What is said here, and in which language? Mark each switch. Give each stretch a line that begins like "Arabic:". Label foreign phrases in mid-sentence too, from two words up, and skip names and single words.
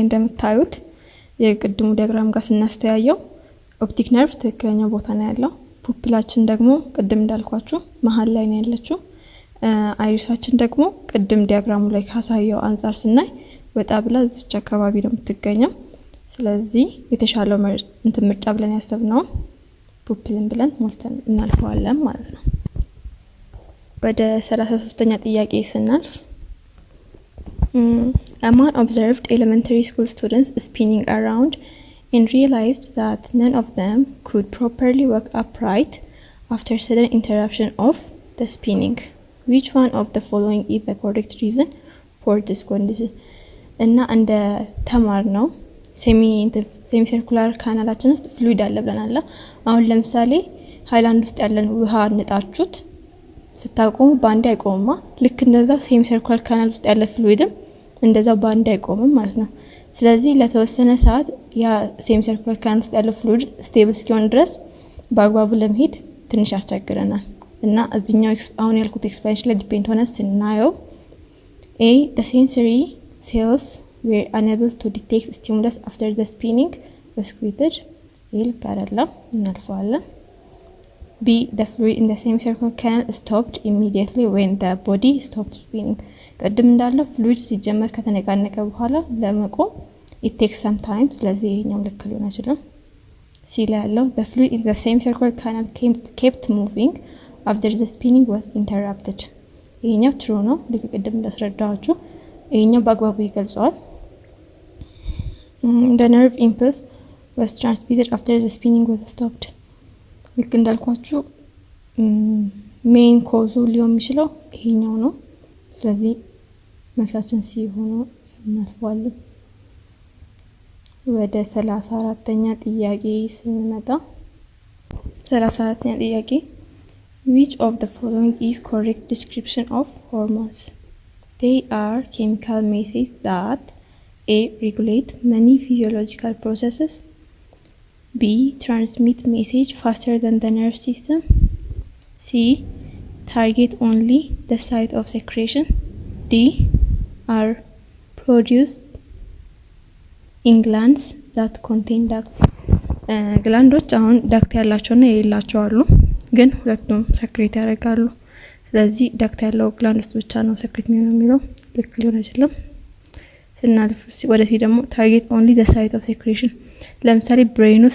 Amharic: እንደምታዩት የቅድሙ ዲያግራም ጋር ስናስተያየው
English: optic nerve
Amharic: ትክክለኛ ቦታ ነው ያለው። ፑፒላችን ደግሞ ቅድም እንዳልኳችሁ መሀል ላይ ነው ያለችው። አይሪሳችን ደግሞ ቅድም ዲያግራሙ ላይ ካሳየው አንፃር ስናይ ወጣ ብላ እዚች አካባቢ ነው የምትገኘው። ስለዚህ የተሻለው ምርጫ ብለን ያሰብነው ፑፒልን ብለን ሞልተን እናልፈዋለን ማለት ነው። ወደ 33ኛ ጥያቄ ስናልፍ
English: a man observed elementary school students spinning around and realized that none of them could properly walk upright after sudden interruption of the spinning. Which one of the following is the correct reason for this condition?
Amharic: እና እንደ ተማር ነው
English: semi circular
Amharic: ካናላችን ውስጥ ፍሉይድ አለ ብለናል። አሁን ለምሳሌ ሃይላንድ ውስጥ ያለን ውሃ ንጣችሁት ስታቆሙ ባንዴ አይቆምማ። ልክ እንደዛው
English: semi circular canal
Amharic: ውስጥ ያለ ፍሉይድም እንደዛው ባንዴ አይቆምም ማለት ነው። ስለዚህ ለተወሰነ ሰዓት ያ
English: semi circular canal
Amharic: ውስጥ ያለ ፍሉይድ ስቴብል እስኪሆን ድረስ በአግባቡ ለመሄድ ትንሽ ያስቸግረናል እና እዚህኛው አሁን ያልኩት ኤክስፕላኔሽን ላይ ዲፔንድ ሆነ ስናየው
English: A the sensory cells were unable to detect stimulus after the spinning was quieted
Amharic: ይል ካራላ እናልፈዋለን።
English: B the fluid in the semicircular canal stopped immediately when the body stopped spinning
Amharic: ቀደም እንዳለው ፍሉይድ ሲጀመር ከተነቃነቀ በኋላ ለመቆም
English: it takes some time።
Amharic: ስለዚህ ይሄኛው ልክ ሊሆን አይችልም።
English: C
Amharic: ላይ ያለው
English: the fluid in the semicircular canal kept moving after the spinning was interrupted
Amharic: ይሄኛው
English: true
Amharic: ነው። ልክ ቅድም እንዳስረዳኋችሁ ይሄኛው በአግባቡ ይገልጸዋል።
English: the nerve impulse was transmitted after the spinning was stopped
Amharic: ልክ እንዳልኳችሁ ሜን ኮዙ ሊሆን የሚችለው ይሄኛው ነው። ስለዚህ መልሳችን ሲ ሆኖ እናልፈዋለን። ወደ 34ኛ ጥያቄ ስንመጣ 34ኛ ጥያቄ
English: which of the following is correct description of hormones? They are chemical messages that A regulate many physiological processes, B transmit message faster than the nerve system, C target only the site of secretion, D are produced in glands that contain ducts.
Amharic: ግላንዶች አሁን ዳክት ያላቸውና የሌላቸው አሉ፣ ግን ሁለቱም ሰክሬት ያደርጋሉ። ስለዚህ ዳክት ያለው ግላንድ ውስጥ ብቻ ነው ሰክሬት የሚለው ልክ ሊሆን አይችልም። ስናልፍ ወደ ሲ ደግሞ
English: target only the site of secretion
Amharic: ለምሳሌ ብሬን ውስጥ